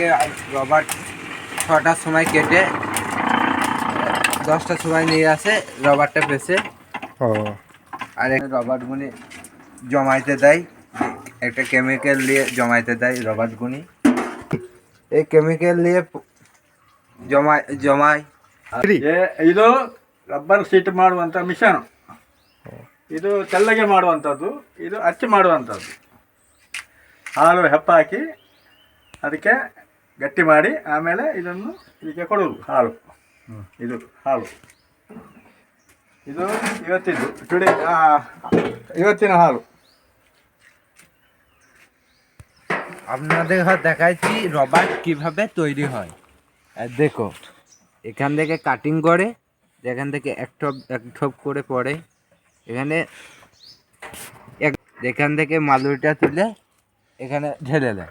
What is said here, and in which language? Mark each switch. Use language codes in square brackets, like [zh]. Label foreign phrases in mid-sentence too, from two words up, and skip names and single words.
[bn] রবার 6টার সময় কেটে 10টার সময় নিয়ে আসে রবারটা পেছে। ও, আর এই রবারগুলি জমাইতে দেয়, একটা কেমিক্যাল দিয়ে জমাইতে দেয় রবারগুলি। এই কেমিক্যাল দিয়ে ಜಮಾಯ್ [kn] ಇದು ರಬ್ಬರ್ ಶೀಟ್ ಮಾಡುವಂಥ ಮಿಷನ್. ಇದು ತೆಳ್ಳಗೆ ಮಾಡುವಂಥದ್ದು, ಇದು ಅಚ್ಚು ಮಾಡುವಂಥದ್ದು. ಹಾಲು ಹೆಪ್ಪಾಕಿ ಅದಕ್ಕೆ ಗಟ್ಟಿ ಮಾಡಿ ಆಮೇಲೆ ಇದನ್ನು ಇದಕ್ಕೆ ಕೊಡೋದು ಹಾಲು. ಇದು ಹಾಲು, ಇದು ಇವತ್ತಿನ হালু। [bn] আপনাদের দেখাচ্ছি রবার কিভাবে তৈরি হয়। আর দেখো, এখান থেকে কাটিং করে, যেখান থেকে এক ঠোপ করে পড়ে, এখানে এখান থেকে মালুইটা তুলে এখানে ঢেলে দেয়।